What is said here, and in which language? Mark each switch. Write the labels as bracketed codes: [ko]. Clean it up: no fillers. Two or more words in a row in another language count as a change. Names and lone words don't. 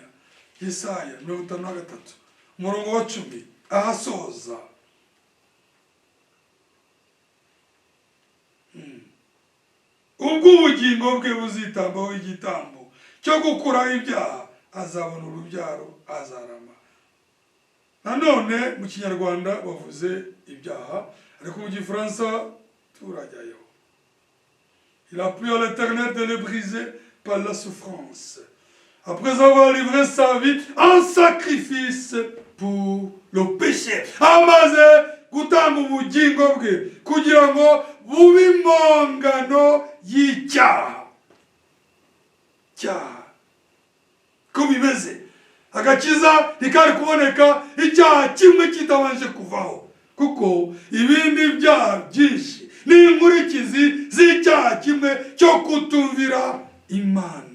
[rw] Yesaya 53 umurongo wa 10 ahasoza, ubwo ubugingo bwe buzitambaho igitambo cyo gukuraho ibyaha, azabona urubyaro, azarama. Nanone mu Kinyarwanda bavuze ibyaha, ariko mu Gifaransa turajyayo. [fr] Il a plu à l'Éternel de le briser par la souffrance, après avoir livré sa vie en sacrifice pour le péché. [rw] Amaze gutanga ubugingo bwe kugira ngo bube impongano y'icyaha. Ko bimeze, agakiza ntikari kuboneka icyaha kimwe kitabanje kuvaho, kuko ibindi byaha byinshi ni inkurikizi z'icyaha kimwe cyo kutumvira Imana.